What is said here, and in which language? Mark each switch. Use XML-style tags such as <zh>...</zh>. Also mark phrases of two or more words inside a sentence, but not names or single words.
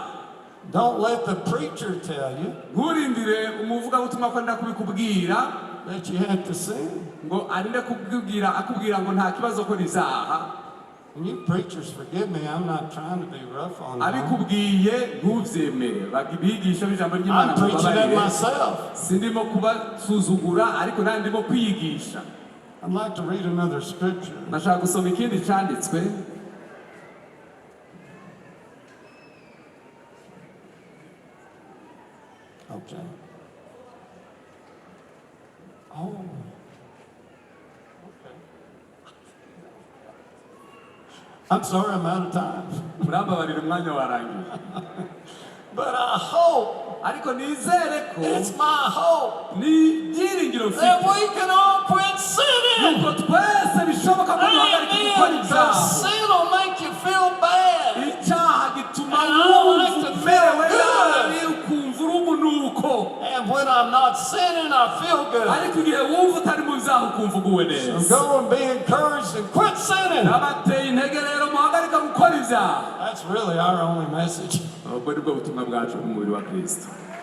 <en>Don't let the preacher tell you</en> <rw>Nturindire umuvugabutumwa ko ndakubikubwira</rw> <en>that you have to sin.</en> <rw>ngo arinde akubwira ngo nta kibazo kora ibyaha.</rw> <en>And you preachers, forgive me, I'm not trying to be rough on you.</en> <rw>Abikubwiye ntubyemere. Bigisha ijambo ry'Imana</rw> <en>I'm preaching at</en> <rw>mubabarire.</rw> <en>myself.</en> <rw>Sindimo kubasuzugura ariko nanjye ndimo kwiyigisha.</rw> <en>I'd like to read another scripture.</en> <rw>Nashaka gusoma ikindi cyanditswe.</rw> <en>Okay. Oh. Okay. I'm sorry, I'm out of time.</en> <rw>Murambabarira umwanya warangiye.</rw> <en>But I hope,</en> <rw>Ariko nizere ko</rw> <en>it's my hope,</en> <rw>ni byiringiro</rw> <en>that</en> <rw>mfite</rw> <en>we can all quit sinning.</en> <rw>yuko twese bishoboka ko duhagarika gukora</rw> <en>Amen.</en> <rw>ibyaha.</rw> <en>Because sin will make you feel bad.</en> <rw>Icyaha gituma</rw> <en>And I don't like</en> <rw>wumva</rw> <en>to</en> <rw>umerewe</rw> <en>feel good.</en> <rw>nabi ukumva uri umunuko.</rw> <en>And when I'm not sinning, I feel good.</en> <rw>Ariko igihe wumva utari mu byaha ukumva uguwe</rw> <en>So</en> <rw>neza.</rw> <en>go and be encouraged and quit sinning.</en> <rw>Nabateye intege rero muhagarika gukora ibyaha.</rw> <en>That's really our only message.</en> <rw>Ubwo ni bwo butumwa bwacu bw'umubiri wa Kristo.</rw>